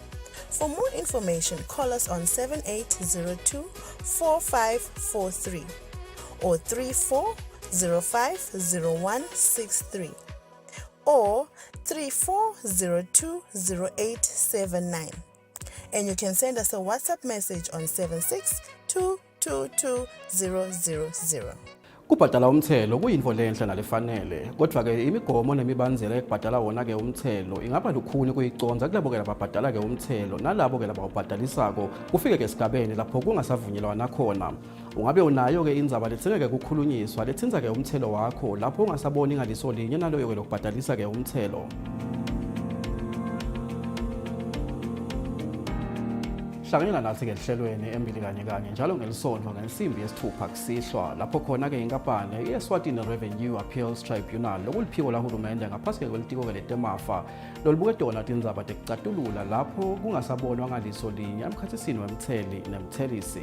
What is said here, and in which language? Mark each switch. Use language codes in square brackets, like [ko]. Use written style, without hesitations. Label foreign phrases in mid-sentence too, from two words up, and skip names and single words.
[en] For more information, call us on 7802-4543 or 34050163 or 34020879. And you can send us a WhatsApp message on 762222000. [ss] Kubhadala umthelo kuyinto lenhle nalefanele kodwa ke imigomo nemibanzela ekubhadala wona ke umthelo ingaba lukhuni kuyiconza kulabo ke lababhadala ke umthelo nalabo ke labawubhadalisako kufike ke esigabeni lapho kungasavunyelwana khona. Ungabe unayo ke indzaba lethengeke kukhulunyiswa lethinza ke umthelo wakho lapho ungasaboni ngaliso linye naloyo ke lokubhadalisa ke umthelo. Hlangana nathi ke ehlelweni embili kanye njalo ngelisonto ngensimbi yesithupha kusihlwa lapho khona ke inkampani iEswatini Revenue Appeals Tribunal lokuliphiko lahulumende ngaphasi kwelitiko ke letemafa lolubuke dona tindzaba tekucatulula lapho kungasabonwa ngaliso linye emkhathisini wemtheli nemthelisi.